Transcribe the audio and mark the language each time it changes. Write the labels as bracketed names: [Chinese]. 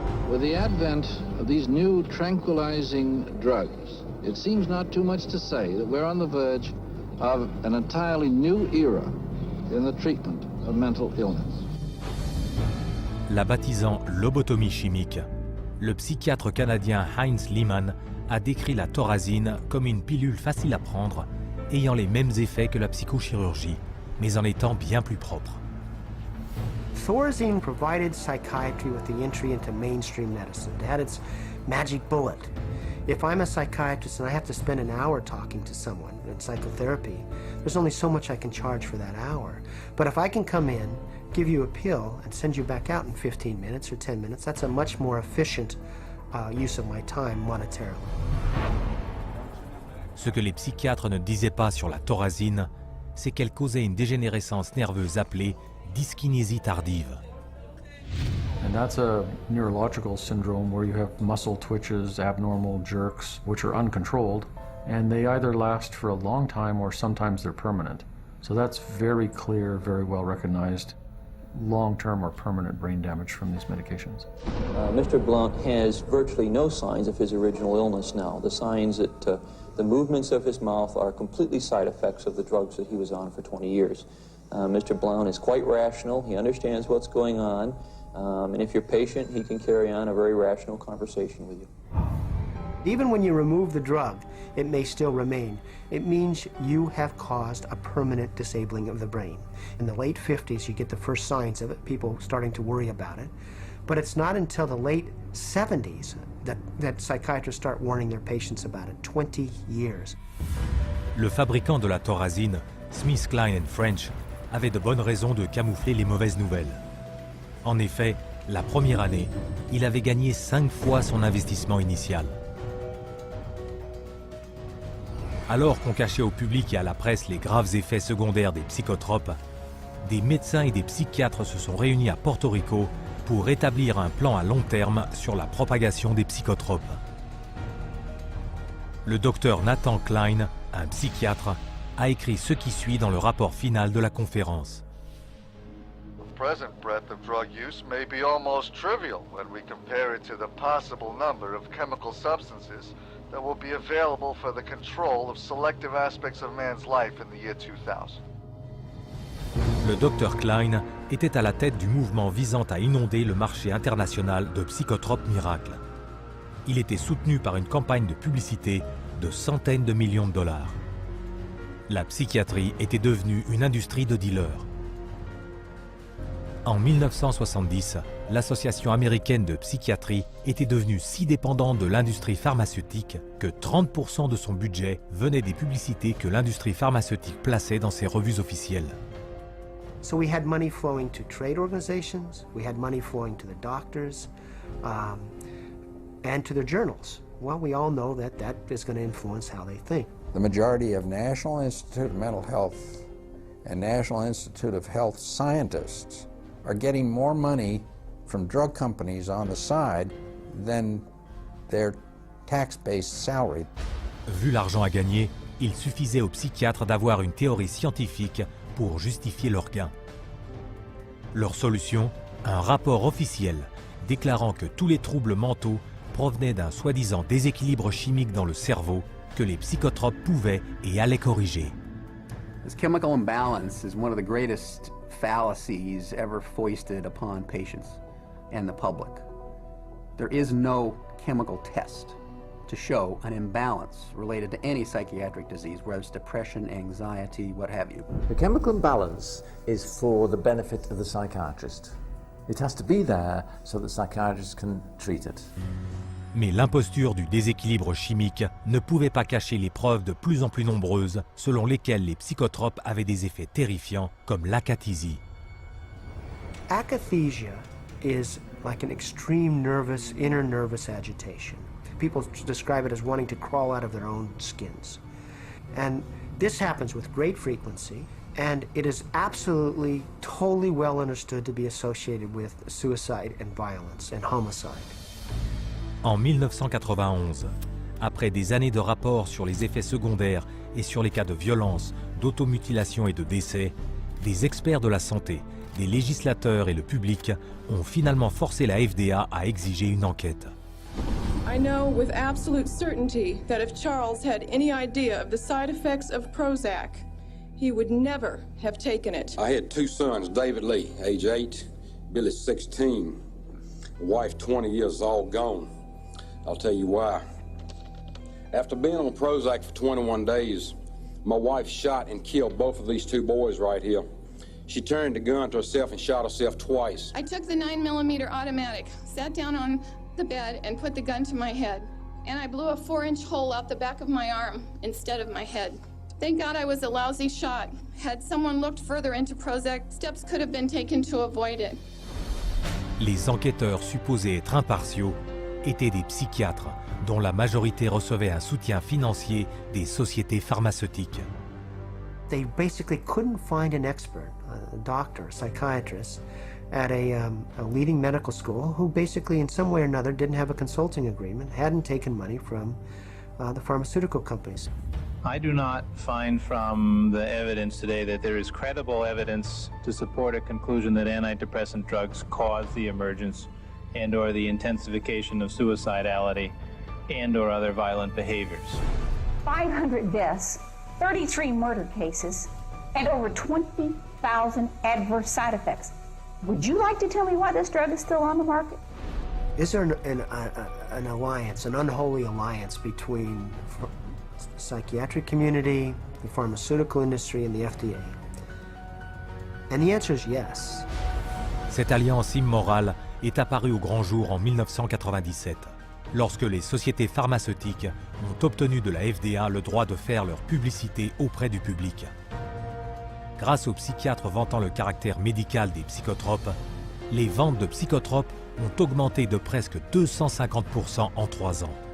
[English] With the advent of these new tranquilizing drugs, it seems not too much to say that we're on the verge of an entirely new era in the treatment of mental illness. [French] La baptisant lobotomie chimique, le psychiatre canadien Heinz Lehmann a décrit la thorazine comme une pilule facile à prendre, ayant les mêmes effets que la psychochirurgie, mais en étant bien plus propre. [English] Thorazine provided psychiatry with the entry into mainstream medicine. It had its magic bullet. If I'm a psychiatrist and I have to spend an hour talking to someone in psychotherapy, there's only so much I can charge for that hour. But if I can come in, give you a pill, and send you back out in 15 minutes or 10 minutes, that's a much more efficient use of my time monetarily. [French] Ce que les psychiatres ne disaient pas sur la thorazine, c'est qu'elle causait une dégénérescence nerveuse appelée dyskinésie tardive. [English] And that's a neurological syndrome where you have muscle twitches, abnormal jerks, which are uncontrolled, and they either last for a long time or sometimes they're permanent. So that's very clear, very well recognized long-term or permanent brain damage from these medications. Mr. Blount has virtually no signs of his original illness now. The signs that the movements of his mouth are completely side effects of the drugs that he was on for 20 years. Mr. Blount is quite rational. He understands what's going on. And if you're patient, he can carry on a very rational conversation with you. Even when you remove the drug, it may still remain. It means you have caused a permanent disabling of the brain. In the late 50s, you get the first signs of it, people starting to worry about it. But it's not until the late 70s that psychiatrists start warning their patients about it. 20 years. [French] Le fabricant de la thorazine, SmithKline & French, avait de bonnes raisons de camoufler les mauvaises nouvelles. En effet, la première année, il avait gagné 5 fois son investissement initial. Alors qu'on cachait au public et à la presse les graves effets secondaires des psychotropes, des médecins et des psychiatres se sont réunis à Porto Rico pour établir un plan à long terme sur la propagation des psychotropes. Le docteur Nathan Klein, un psychiatre, a écrit ce qui suit dans le rapport final de la conférence. [English] The present breadth of drug use may be almost trivial when we compare it to the possible number of chemical substances that will be available for the control of selective aspects of man's life in the year 2000. [French] Le docteur Klein était à la tête du mouvement visant à inonder le marché international de psychotropes miracles. Il était soutenu par une campagne de publicité de centaines de millions de dollars. La psychiatrie était devenue une industrie de dealers. En 1970, l'Association américaine de psychiatrie était devenue si dépendante de l'industrie pharmaceutique que 30% de son budget venait des publicités que l'industrie pharmaceutique plaçait dans ses revues officielles. [English] So we had money flowing to trade organizations, we had money flowing to the doctors, and to the journals. Well, we all know that that is going to influence how they think. The majority of National Institute of Mental Health and National Institute of Health scientists are getting more money from drug companies on the side than their tax-based salary. [French] Vu l'argent à gagner, il suffisait aux psychiatres d'avoir une théorie scientifique pour justifier leurs gains. Leur solution, un rapport officiel déclarant que tous les troubles mentaux provenaient d'un soi-disant déséquilibre chimique dans le cerveau que les psychotropes pouvaient et allaient corriger. [English] This chemical imbalance is one of the greatest fallacies ever foisted upon patients and the public. There is no chemical test to show an imbalance related to any psychiatric disease, whether it's depression, anxiety, what have you. The chemical imbalance is for the benefit of the psychiatrist. It has to be there so the psychiatrist can treat it. [French] Mais l'imposture du déséquilibre chimique ne pouvait pas cacher les preuves de plus en plus nombreuses selon lesquelles les psychotropes avaient des effets terrifiants comme l'acathysie. [English] Akathisia is like an extreme inner nervous agitation. People describe it as wanting to crawl out of their own skins. And this happens with great frequency, and it is absolutely, totally well understood to be associated with suicide and violence and homicide. [French] En 1991, après des années de rapports sur les effets secondaires et sur les cas de violence, d'automutilation et de décès, des experts de la santé, des législateurs et le public ont finalement forcé la FDA à exiger une enquête. [English] I know with absolute certainty that if Charles had any idea of the side effects of Prozac, he would never have taken it. I had two sons, David Lee, age 8, Billy 16, wife 20 years, all gone. I'll tell you why. After being on Prozac for 21 days, my wife shot and killed both of these two boys right here. She turned the gun to herself and shot herself twice. I took the 9mm automatic, sat down on the bed and put the gun to my head. And I blew a 4-inch hole out the back of my arm instead of my head. Thank God I was a lousy shot. Had someone looked further into Prozac, steps could have been taken to avoid it. [French] Les enquêteurs supposés être impartiaux étaient des psychiatres dont la majorité recevait un soutien financier des sociétés pharmaceutiques. [English] They basically couldn't find an expert, a doctor, a psychiatrist, at a leading medical school who basically in some way or another didn't have a consulting agreement, hadn't taken money from the pharmaceutical companies. I do not find from the evidence today that there is credible evidence to support a conclusion that antidepressant drugs cause the emergence and or the intensification of suicidality and or other violent behaviors. 500 deaths, 33 murder cases, and over 20,000 adverse side effects. Would you like to tell me why this drug is still on the market? Is there an alliance, an unholy alliance between the psychiatric community, the pharmaceutical industry, and the FDA? And the answer is yes. [French] Cette alliance immorale est apparue au grand jour en 1997, lorsque les sociétés pharmaceutiques ont obtenu de la FDA le droit de faire leur publicité auprès du public. Grâce aux psychiatres vantant le caractère médical des psychotropes, les ventes de psychotropes ont augmenté de presque 250% en 3 ans.